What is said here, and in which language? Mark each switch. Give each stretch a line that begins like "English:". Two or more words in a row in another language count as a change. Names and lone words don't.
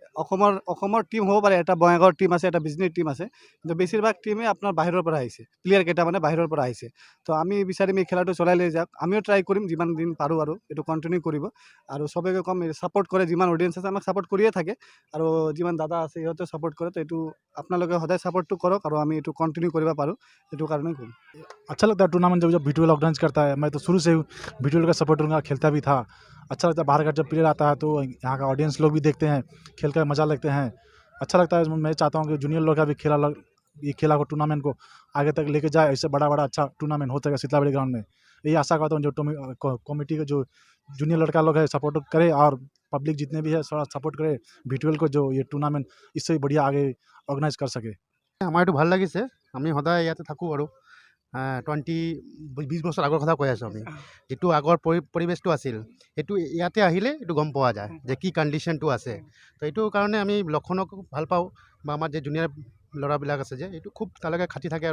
Assamese: অসমৰ টিম হ'ব পাৰে, এটা বঙাইগাঁৱৰ টিম আছে, এটা বিজনেছ টিম আছে, কিন্তু বেছিভাগ টিমে আপোনাৰ বাহিৰৰ পৰা আহিছে, প্লেয়াৰ কেইটা মানে বাহিৰৰ পৰা আহিছে। তো আমি বিচাৰিম এই খেলাটো চলাই লৈ যাওক, আমিও ট্ৰাই কৰিম যিমান দিন পাৰোঁ আৰু এইটো কণ্টিনিউ কৰিব। আৰু চবেকে কম ছাপোৰ্ট কৰে, যিমান অডিয়েঞ্চ আছে আমাক ছাপোৰ্ট কৰিয়ে থাকে, আৰু যিমান দাদা আছে সিহঁতেও ছাপোৰ্ট কৰে। তো এইটো আপোনালোকে সদায় ছাপোৰ্টটো কৰক আৰু আমি এইটো কণ্টিনিউ কৰিব পাৰোঁ, এইটো কাৰণে কৰিম।
Hindi: अच्छा लगता है टूर्नामेंट जब V12 ऑर्गेनाइज करता है। मैं तो शुरू से V12 का सपोर्टर हूँ, खेलता भी था। अच्छा लगता है बाहर का जब प्लेयर आता है तो यहाँ का ऑडियंस लोग भी देखते हैं, खेल कर मज़ा लेते हैं, अच्छा लगता है। मैं चाहता हूँ कि जूनियर लोग का भी ये खेला को टूर्नामेंट को आगे तक लेके जाए, इससे बड़ा अच्छा टूर्नामेंट हो सके शीतलाबाड़ी ग्राउंड में। यही आशा करता हूँ जो कमेटी के जो जूनियर लड़का लोग है सपोर्ट करे, और पब्लिक जितने भी है थोड़ा सपोर्ट करे V12 को, जो ये टूर्नामेंट इससे भी बढ़िया आगे ऑर्गेनाइज कर सके।
Assamese: আমাৰ এইটো ভাল লাগিছে, আমি সদায় ইয়াতে থাকোঁ আৰু 20 বছৰ আগৰ কথা কৈ আছোঁ। আমি যিটো আগৰ পৰিৱেশটো আছিল সেইটো ইয়াতে আহিলে এইটো গম পোৱা যায় যে কি কণ্ডিশ্যনটো আছে। তো এইটো কাৰণে আমি লক্ষণক ভাল পাওঁ, বা আমাৰ যে জুনিয়ৰ ল'ৰাবিলাক আছে যে এইটো খুব তালৈকে খাটি থাকে।